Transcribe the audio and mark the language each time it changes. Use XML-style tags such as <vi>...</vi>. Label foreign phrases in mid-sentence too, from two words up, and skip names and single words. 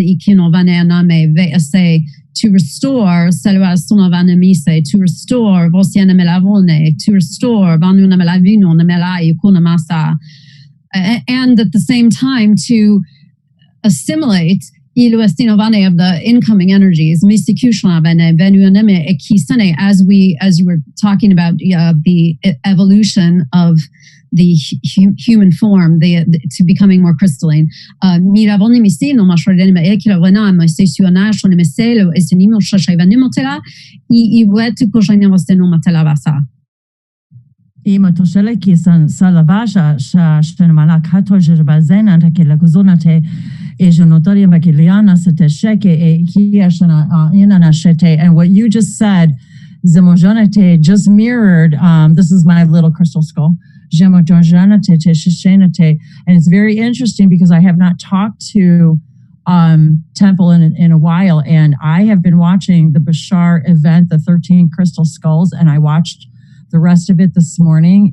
<en>to restore to restore to restore and at the same time to assimilate of the incoming energies as you were talking about the evolution of human form, to becoming more crystalline. Miravoni misi no mashrodeni ma ekravana ma sesiona shone meselo esenimo shashayvani motela I wetu koshani vasteno matela vasa. Ima toshele ki salavasha shtenmala kato jerbazena take la kuzonate e jonotoria bakiliana sete sheke e hiashana inana shete. And what you just said, Zemojanate, just mirrored. This is my little crystal skull. Zemojanate shishenate, and it's very interesting because I have not talked to Temple in a while, and I have been watching the Bashar event, the 13 crystal skulls, and I watched the rest of it this morning.</en>